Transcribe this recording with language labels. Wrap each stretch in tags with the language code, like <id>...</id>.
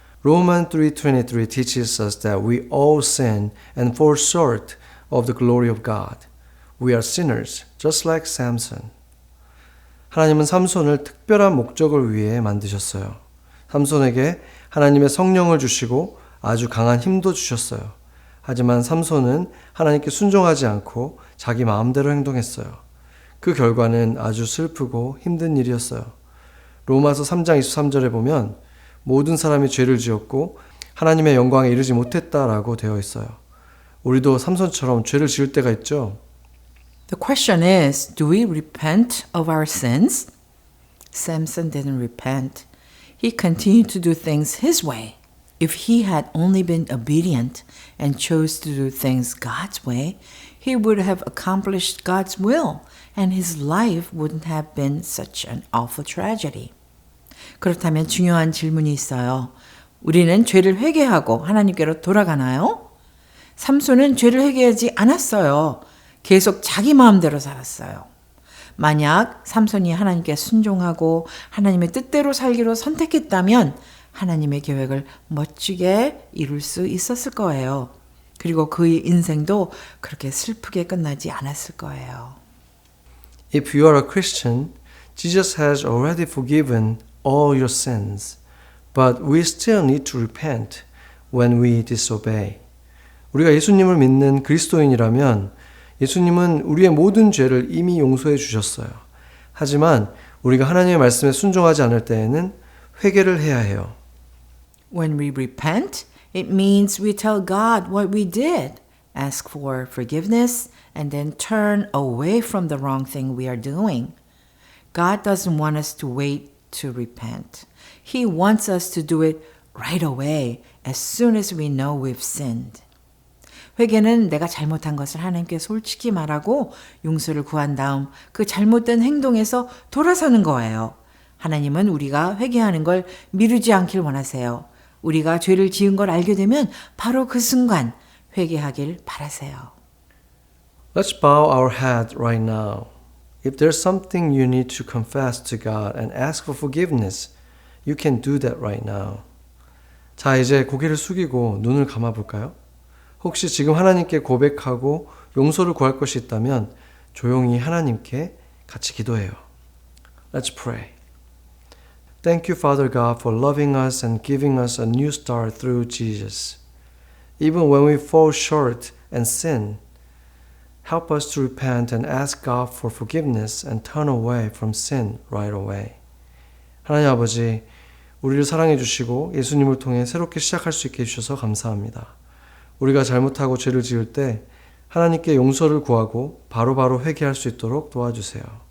<en>Romans 3:23 teaches us that we all sin and fall short of the glory of God. We are sinners, just like Samson.</en> <ko>하나님은 삼손을 특별한 목적을 위해 만드셨어요. 삼손에게 하나님의 성령을 주시고 아주 강한 힘도 주셨어요. 하지만 삼손은 하나님께 순종하지 않고 자기 마음대로 행동했어요. 그 결과는 아주 슬프고 힘든 일이었어요. 로마서 3장 23절에 보면 모든 사람이 죄를 지었고 하나님의 영광에 이르지 못했다라고 되어 있어요. 우리도 삼손처럼 죄를 지을 때가 있죠.</ko> <en>The question is, do we repent of our sins? Samson didn't repent. He continued to do things his way. If he had only been obedient and chose to do things God's way, he would have accomplished God's will, and his life wouldn't have been such an awful tragedy.</en> <ko>그렇다면 중요한 질문이 있어요. 우리는 죄를 회개하고 하나님께로 돌아가나요? 삼손은 죄를 회개하지 않았어요. 계속 자기 마음대로 살았어요. 만약 삼손이 하나님께 순종하고 하나님의 뜻대로 살기로 선택했다면 하나님의 계획을 멋지게 이룰 수 있었을 거예요. 그리고 그의 인생도 그렇게 슬프게 끝나지 않았을 거예요.</ko> <en>If you are a Christian, Jesus has already forgiven all your sins, but we still need to repent when we disobey.</en> <ko>우리가 예수님을 믿는 그리스도인이라면 예수님은 우리의 모든 죄를 이미 용서해 주셨어요. 하지만 우리가 하나님의 말씀에 순종하지 않을 때에는 회개를 해야 해요.</ko> <en>When we repent, it means we tell God what we did, ask for forgiveness, and then turn away from the wrong thing we are doing. God doesn't want us to wait to repent. He wants us to do it right away, as soon as we know we've sinned.</en> <ko>회개는 내가 잘못한 것을 하나님께 솔직히 말하고 용서를 구한 다음 그 잘못된 행동에서 돌아서는 거예요. 하나님은 우리가 회개하는 걸 미루지 않길 원하세요. 우리가 죄를 지은 걸 알게 되면 바로 그 순간 회개하길 바라세요.</ko> <en>Let's bow our head right now. If there's something you need to confess to God and ask for forgiveness, you can do that right now.</en> <ko>자, 이제 고개를 숙이고 눈을 감아 볼까요? 혹시 지금 하나님께 고백하고 용서를 구할 것이 있다면 조용히 하나님께 같이 기도해요.</ko> <en>Let's pray. Thank you, Father God, for loving us and giving us a new start through Jesus. Even when we fall short and sin, help us to repent and ask God for forgiveness and turn away from sin right away.</en> <ko>하나님 아버지, 우리를 사랑해 주시고 예수님을 통해 새롭게 시작할 수 있게 해주셔서 감사합니다. 우리가 잘못하고 죄를 지을 때 하나님께 용서를 구하고 바로바로 회개할 수 있도록 도와주세요.</ko>